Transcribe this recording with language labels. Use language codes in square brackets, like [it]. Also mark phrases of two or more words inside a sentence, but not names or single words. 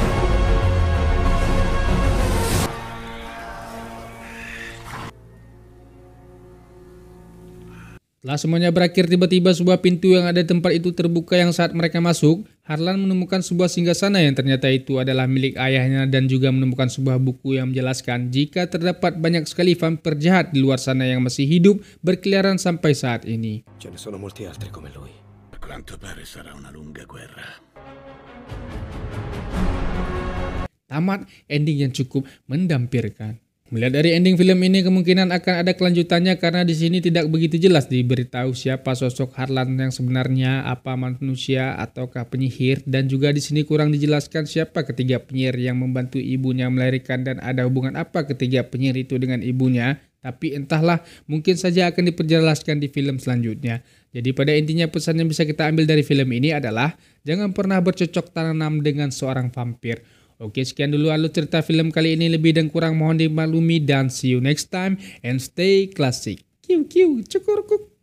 [id] Setelah semuanya berakhir, tiba-tiba sebuah pintu yang ada di tempat itu terbuka yang saat mereka masuk, Harlan menemukan sebuah singgasana yang ternyata itu adalah milik ayahnya dan juga menemukan sebuah buku yang menjelaskan jika terdapat banyak sekali vampir jahat di luar sana yang masih hidup berkeliaran sampai saat ini. [it] Ce ne sono molti altri come lui. A quanto pare sarà una lunga guerra. [id] tamat ending yang cukup mendampirkan. Melihat dari ending film ini kemungkinan akan ada kelanjutannya karena di sini tidak begitu jelas diberitahu siapa sosok Harlan yang sebenarnya, apa manusia ataukah penyihir, dan juga di sini kurang dijelaskan siapa ketiga penyihir yang membantu ibunya melahirkan dan ada hubungan apa ketiga penyihir itu dengan ibunya. Tapi entahlah, mungkin saja akan diperjelaskan di film selanjutnya. Jadi pada intinya pesan yang bisa kita ambil dari film ini adalah jangan pernah bercocok tanam dengan seorang vampir. Oke, sekian dulu alur cerita film kali ini. Lebih dan kurang mohon dimaklumi dan [en] see you next time and stay classic. Kiu kiu cukur kuk.